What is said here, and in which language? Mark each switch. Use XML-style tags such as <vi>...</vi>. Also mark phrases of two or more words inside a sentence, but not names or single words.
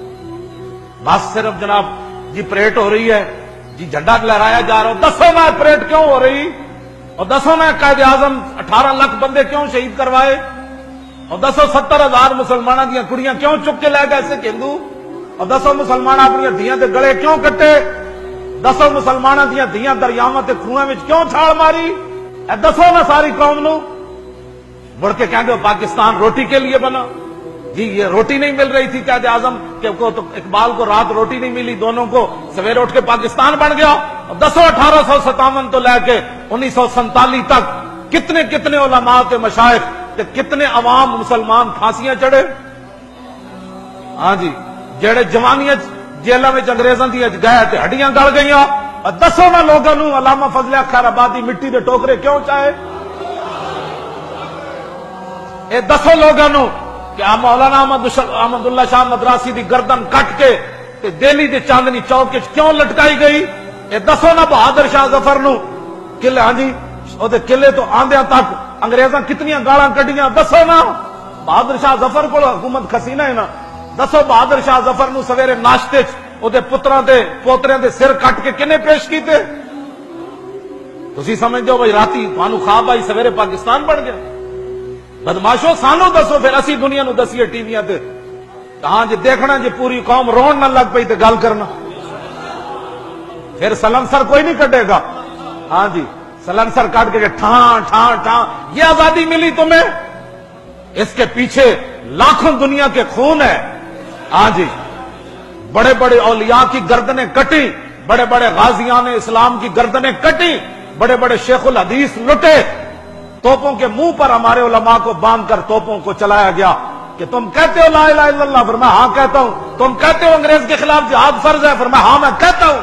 <ur>بس صرف جناب جی پریڈ ہو رہی ہے، جی جھنڈا لہرایا جا رہا ہو،</ur> <pa>دسو میں پریڈ کیوں ہو رہی، اور دسو میں قائد اعظم 18 لاکھ بندے کیوں شہید کروائے، اور دسو 70,000 مسلمانوں دیا کڑیاں کیوں چک کے لے گئے سکھ ہندو، اور دسو مسلمان اپنی دھیاں دے گلے کیوں کٹے، دسو مسلمانوں دیا دھیاں دریاواں تے کنویں وچ کیوں چھال ماری، اے دسو نا ساری قوم نو، مڑ کے کہیں گے پاکستان روٹی کے لیے بنا،</pa> <ur>جی یہ روٹی نہیں مل رہی تھی</ur> <pa>قائد اعظم کہ تو اقبال کو رات روٹی نہیں ملی، دونوں کو سویرے اٹھ کے پاکستان بن گیا، اور دسو 1857 تو لے کے 1947 تک کتنے کتنے علماء تے مشائخ تے کتنے عوام مسلمان پھانسیاں چڑھے، ہاں جی جڑے جوانیاں جیلوں میں انگریزاں دی گئے تے ہڈیاں گل گئیاں، اور دسو نا لوگوں نو علامہ فضل خیر آبادی مٹی دے ٹوکرے کیوں چاہے، اے دسو لوگوں نو کہ مولانا احمد اللہ شاہ مدراسی دی گردن کٹ کے تے دہلی دے چاندنی چوک کیوں لٹکائی گئی، اے دسو نا بہادر شاہ ظفر نو قلعے، ہاں جی او دے قلعے تو آندیاں تک انگریزاں کتنیاں گالاں کڈیاں، دسو نا بہادر شاہ ظفر کو حکومت کھسینہ ہے نا، دسو بہادر شاہ ظفر نو سویرے ناشتے او دے پتراں دے پوتریاں دے سر کٹ کے کنے پیش کیتے، تسی سمجھدے ہو بھائی راتی تانوں خواب آئی سویرے پاکستان بن گیا، بدماشو سانو دسو پھر اسی دنیا نو دسیے ٹی ویاں تے، ہاں جی دیکھنا جی پوری قوم رون نہ لگ پئی تے گل کرنا،</pa> <ur>پھر سلنسر کوئی نہیں کٹے گا، ہاں جی سلنسر کٹ کے ٹھان ٹھان ٹھان، یہ آزادی ملی تمہیں، اس کے پیچھے لاکھوں دنیا کے خون ہے، ہاں جی بڑے بڑے اولیاء کی گردنیں کٹی، بڑے بڑے غازیان اسلام کی گردنیں کٹی، بڑے بڑے شیخ الحدیث لٹے، توپوں کے منہ پر ہمارے علماء کو باندھ کر توپوں کو چلایا گیا کہ تم کہتے ہو</ur> <ar>لا الہ الا اللہ،</ar> <ur>فرمایا ہاں کہتا ہوں، تم کہتے ہو انگریز کے خلاف جہاد فرض ہے، فرمایا ہاں میں کہتا ہوں۔</ur>